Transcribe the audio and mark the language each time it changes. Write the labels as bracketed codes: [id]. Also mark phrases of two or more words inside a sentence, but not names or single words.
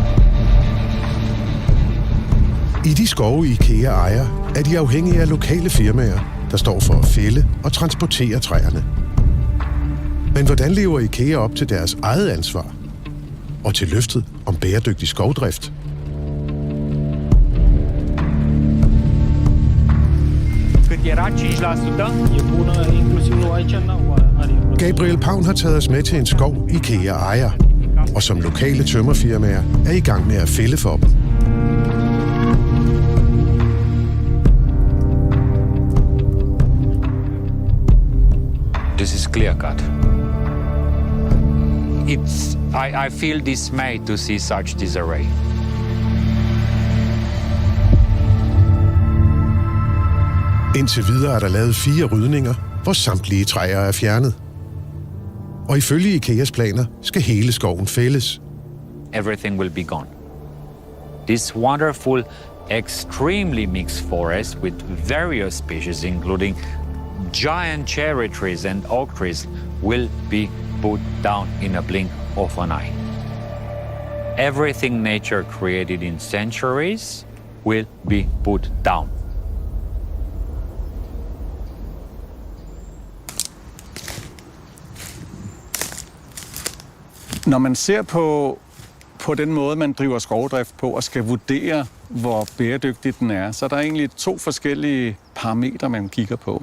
[da] I de skove Ikea ejer, er de afhængige af lokale firmaer, der står for at fælde og transportere træerne. Men hvordan lever Ikea op til deres eget ansvar? Og til løftet om bæredygtig skovdrift? [ro] Cât era 5%? E bună, inclusiv nu aici n-au are. [da] Gabriel Paun har taget os med til en skov, Ikea ejer, og som lokale tømmerfirmaer er i gang med at fælde for dem. [en] This is clear cut. I feel dismayed to see such disarray. [da] Indtil videre er der lavet 4 rydninger, hvor samtlige træer er fjernet. Og ifølge Ikeas planer skal hele skoven fældes. [en] Everything will be gone. This wonderful, extremely mixed forest with various species, including giant cherry trees and oak trees, will be put down in a blink of an eye. Everything nature created in centuries will be put down. [da] Når man ser på den måde, man driver skovdrift på og skal vurdere, hvor bæredygtig den er, så er der egentlig 2 forskellige parametre, man kigger på.